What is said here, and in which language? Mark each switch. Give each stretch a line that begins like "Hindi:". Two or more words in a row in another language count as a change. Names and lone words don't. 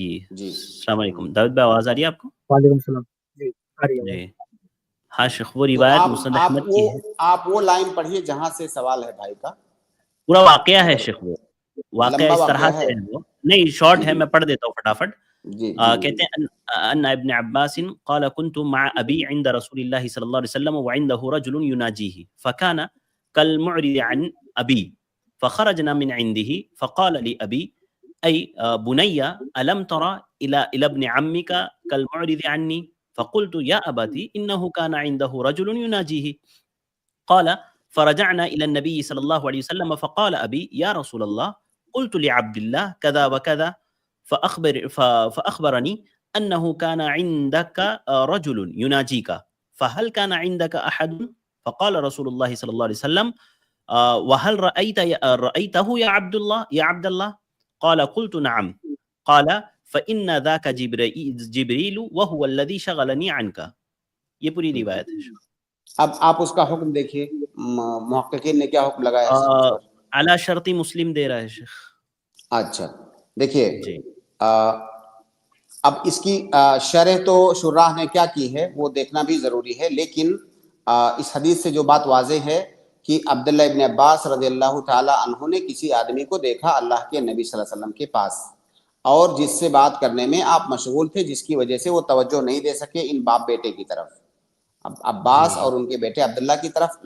Arabic: السلام عليكم
Hindi: दाऊद भाई, आवाज आ रही है आपको?
Arabic: وعليكم السلام
Hindi: जी, आ रही है जी। हाँ शेख, वो रिवायत मुस्नद अहमद की है। आप वो लाइन पढ़िए जहां से सवाल है भाई का। पूरा वाकया है शेख, वो वाकया इस तरह से है, वो नहीं शॉर्ट है, मैं पढ़ देता हूँ फटाफट। कहते हैं
Arabic: أن ابن عباس قال كنت مع أبي عند رسول الله صلى الله عليه وسلم و عنده رجل يناجيه فكان كالمعرض عن أبي فخرجنا من عنده فقال لي أبي أي بني ألم تر إلى ابن عمك كالمعرض عني فقلت يا أبت إنه كان عنده رجل يناجيه قال فرجعنا إلى النبي صلى الله عليه وسلم فقال أبي يا رسول الله قلت لعبد الله كذا و كذا فأخبرني أنه كان عندك رجل يناجيك فهل كان عندك أحد فقال رسول الله صلى الله عليه وسلم وهل رأيته يا عبد الله قال قلت نعم قال فإن ذاك جبريل و هو الذي شغلني عنك.
Hindi: ये पूरी रिवायत है। अब आप उसका हुक्म देखिए, मुहक्किकीन ने क्या हुक्म लगाया है?
Arabic: على شرط مسلم
Hindi: दे रहा है शेख। अच्छा देखिए, अब इसकी शरह तो शुर्राह ने क्या की है वो देखना भी जरूरी है, लेकिन इस हदीस से जो बात वाज़ेह है कि अब्दुल्लाह इब्न अब्बास
Arabic: رضي الله تعالى عنه
Hindi: ने किसी आदमी को देखा अल्लाह के नबी
Arabic: صلى الله عليه وسلم
Hindi: के पास, और जिससे बात करने में आप मशगूल थे, जिसकी वजह से वो तवज्जो नहीं दे सके इन बाप बेटे की तरफ, अब्बास और उनके बेटे अब्दुल्ला की तरफ।